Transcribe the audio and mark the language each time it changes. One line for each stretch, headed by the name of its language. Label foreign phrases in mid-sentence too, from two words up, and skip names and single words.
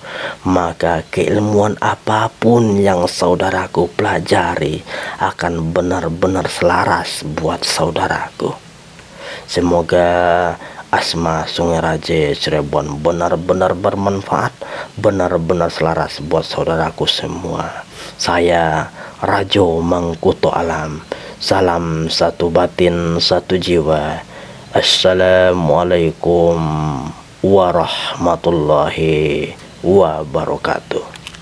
Indonesian: Maka keilmuan apapun yang saudaraku pelajari akan benar-benar selaras buat saudaraku. Semoga Asma Sungai Raja Cirebon benar-benar bermanfaat, benar-benar selaras buat saudaraku semua. Saya Rajo Mangkuto Alam. Salam satu batin, satu jiwa.
Arabic: السلام عليكم ورحمة الله وبركاته.